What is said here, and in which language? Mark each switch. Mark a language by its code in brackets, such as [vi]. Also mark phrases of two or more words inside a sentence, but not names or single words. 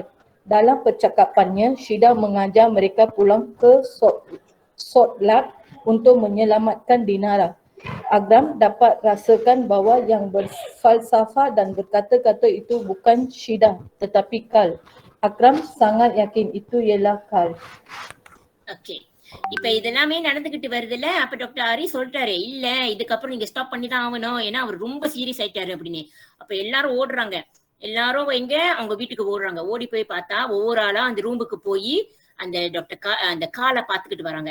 [ms] Dalam percakapannya, Shida mengajar mereka pulang ke Salt Lake untuk menyelamatkan Dinara. Akram dapat rasakan bahawa yang berfalsafah dan berkata-kata itu bukan Shida tetapi Karl. Akram sangat yakin itu ialah Karl. [ta] ஓகே, இப்ப இதெல்லாமே நடந்துகிட்டு வருதுல்ல. அப்ப டாக்டர் ஆரி சொல்லிட்டாரு, இல்ல இதுக்கப்புறம் நீங்க ஸ்டாப் பண்ணி தான் ஆகணும், ஏன்னா அவர் ரொம்ப சீரியஸ் ஆயிட்டாரு அப்படின்னு. அப்ப எல்லாரும் ஓடுறாங்க, எல்லாரும் எங்க அவங்க வீட்டுக்கு ஓடுறாங்க. ஓடி போய் பார்த்தா ஒவ்வொரு ஆளா அந்த ரூமுக்கு போய் அந்த டாக்டர் அந்த காலை பாத்துக்கிட்டு வராங்க.